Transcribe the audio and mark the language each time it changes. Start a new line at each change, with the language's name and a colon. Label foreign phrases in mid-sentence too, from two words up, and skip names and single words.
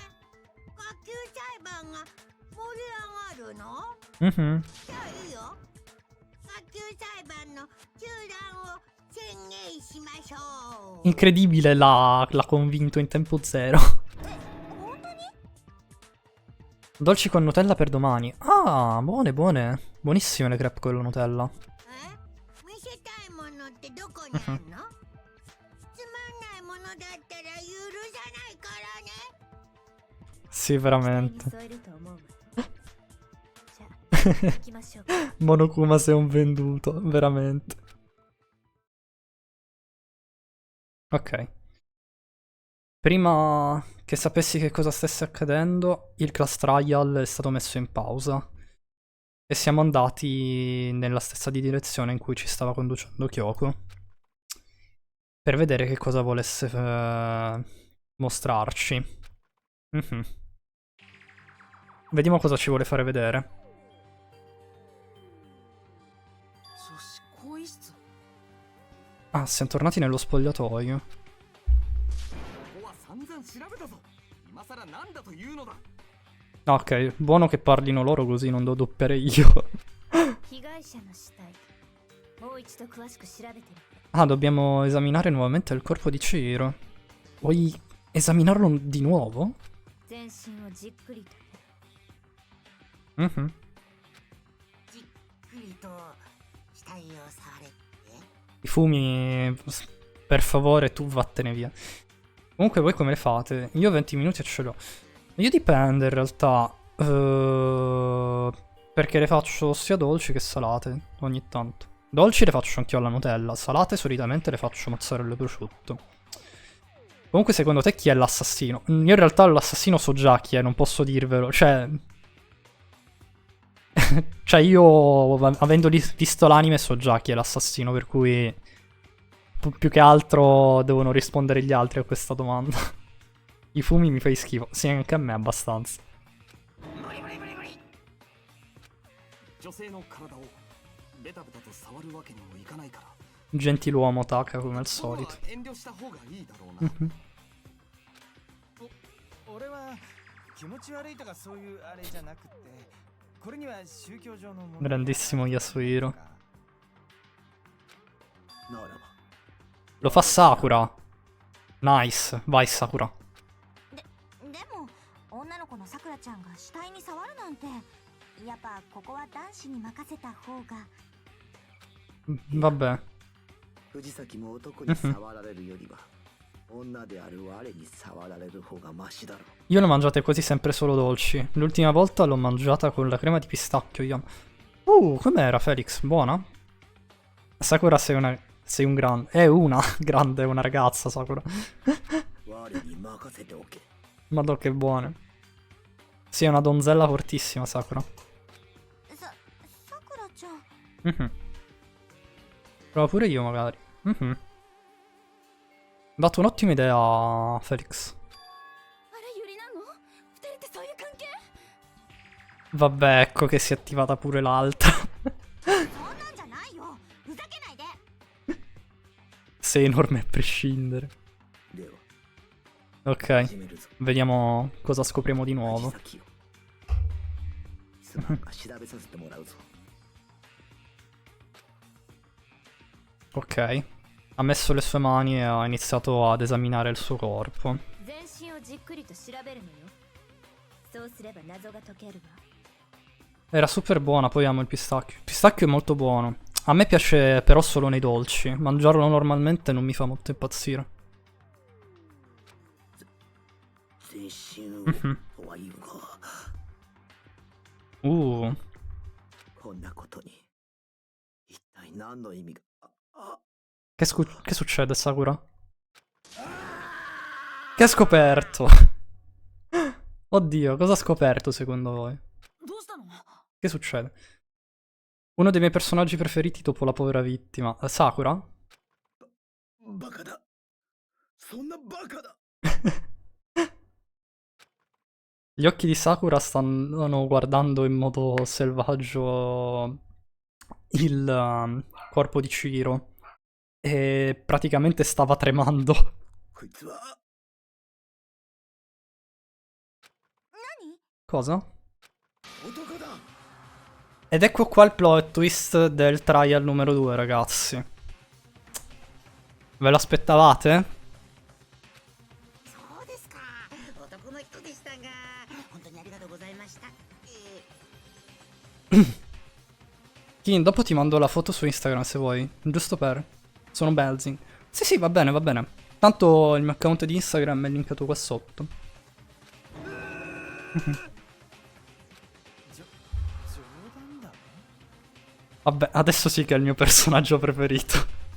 Italian: Incredibile, l'ha convinto in tempo zero. Dolci con Nutella per domani. Ah, buone, buone. Buonissime le crepe con la Nutella.
Japanese: 見せたいものってどこにあるの？つまんないものだったら許さないからね。
Italian: Sì, veramente.
Japanese: 添えると思うわ。じゃあ行きましょうか。
Italian: Monokuma sei un venduto, veramente. Ok. Prima che sapessi che cosa stesse accadendo, il
English: class trial
Italian: è stato messo in pausa. E siamo andati nella stessa direzione in cui ci stava conducendo Kyoko. Per vedere che cosa volesse mostrarci. Mhm. Vediamo cosa ci vuole fare vedere.
Japanese: 女子更衣室
Italian: Ah, siamo tornati nello spogliatoio.
Japanese: ここは散々調べたぞ。今さらなんだというのだ。
Italian: Ok, buono che parlino loro così non devo doppiare io.
Japanese: 被害者の死体。もう一度詳しく調べてみて。
Italian: Ah, dobbiamo esaminare nuovamente il corpo di Chihiro. Vuoi esaminarlo di nuovo?
Japanese: 全身をじっくりと。 Mhm. じっくりと死体を触れって。
Italian: I fumi, per favore, tu vattene via. Comunque voi come le fate? Io 20 minuti e ce l'ho. Io dipende in realtà. Perché le faccio sia dolci che salate ogni tanto. Dolci le faccio anch'io alla Nutella. Salate solitamente le faccio mozzarella e prosciutto. Comunque secondo te chi è l'assassino? Io in realtà l'assassino so già chi è, non posso dirvelo. Cioè... cioè io, avendo visto l'anime, so già chi è l'assassino, per cui più che altro devono rispondere gli altri a questa domanda. I fumi mi fai schifo. Sì, anche a me abbastanza.
Japanese: 女性の体をベタベタと触るわけにもいかないから。
Italian: Gentiluomo Taka come al solito.
Japanese: 遠慮した方がいいだろうな。俺は気持ち悪いとかそういうあれじゃなくて、これには宗教上の問題
Italian: Grandissimo Yasuhiro.
Japanese: ならば
Italian: Lo fa Sakura. Nice. Vai Sakura.
Japanese: でも女の子のさくらちゃんが死体に触るなんて、やっぱここは男子に任せた方が。
Italian: Vabbè.
Japanese: 藤崎も男に触られるよりは女である我に触られる方がマシだろう。
Italian: Io le mangiate così sempre solo dolci. L'ultima volta l'ho mangiata con la crema di pistacchio. Com'era Felix? Buona? Sakura sei un grande. È una grande, è una ragazza Sakura.
Japanese: 我に任せておけ。
Italian: Madò che buone. Sì, è una donzella fortissima Sakura.
Japanese: さくらちゃん。
Italian: Mhm. Prova pure io magari. Mhm. Dato un'ottima idea Felix.
Japanese: あれユリなの？二人ってそういう関係？
Italian: Vabbè, ecco che si è attivata pure l'altra.
Japanese: そんなんじゃないよ。ふざけないで。
Italian: Sei enorme a prescindere.
Japanese: では
Italian: Ok,
Japanese: 始めるぞ。
Italian: vediamo cosa scopriamo di nuovo.
Japanese: 藤崎よすまんが調べさせてもらうぞ。
Italian: Ok. Ha messo le sue mani e ha iniziato ad esaminare il suo corpo.
Japanese: 全身をじっくりと調べるのよ。そうすれば謎が解けるわ。
Italian: Era super buona, poi amo il pistacchio. Il pistacchio è molto buono. A me piace però solo nei dolci. Mangiarlo normalmente non mi fa molto impazzire.
Japanese: 全身 Mhm. とはいうが こんなことに一体何の意味が。
Italian: Che succede, Sakura? Che ha scoperto? Oddio, cosa ha scoperto secondo voi?
Japanese: どうしたの？
Italian: Che succede? Uno dei miei personaggi preferiti dopo la povera vittima. Sakura?
Japanese: バカだ。そんなバカだ。
Italian: Gli occhi di Sakura stanno guardando in modo selvaggio il corpo di Chihiro. E praticamente stava tremando.
Japanese: こいつは
Italian: Cosa?
Japanese: 男だ。
Italian: Ed ecco qua il
English: plot twist
Italian: del trial numero 2, ragazzi. Ve lo aspettavate?
Japanese: そうですか。男の人でしたが、本当にありがとうございました。
Italian: Sì, dopo ti mando la foto su Instagram se vuoi. Giusto per... Sono Belzing. Sì, sì, va bene, va bene. Tanto il mio account di Instagram è linkato qua sotto. Vabbè, adesso sì che è il mio personaggio preferito.